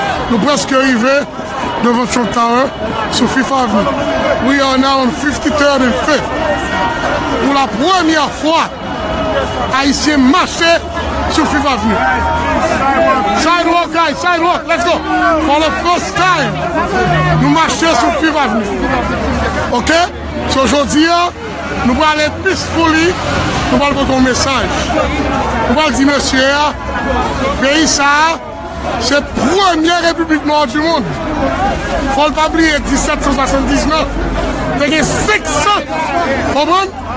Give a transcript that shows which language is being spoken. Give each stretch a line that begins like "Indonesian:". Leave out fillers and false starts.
French: Nous presque arrivés devant Trump Tower sur Fifth Avenue.
English: We are now on 53rd and 5th.
French: Pour la première fois, Haïtiens marchaient sur Fifth Avenue.
English: Sidewalk, guys, sidewalk, let's go. For the first time,
French: nous marchons sur
English: Fifth Avenue. Ok?
French: So aujourd'hui, nous allons aller
English: peacefully,
French: nous allons porter un message. Nous allons dire, monsieur, pays ça, c'est la première république noire du monde. Il ne faut pas oublier 1779. Il y a 500. Comprenez?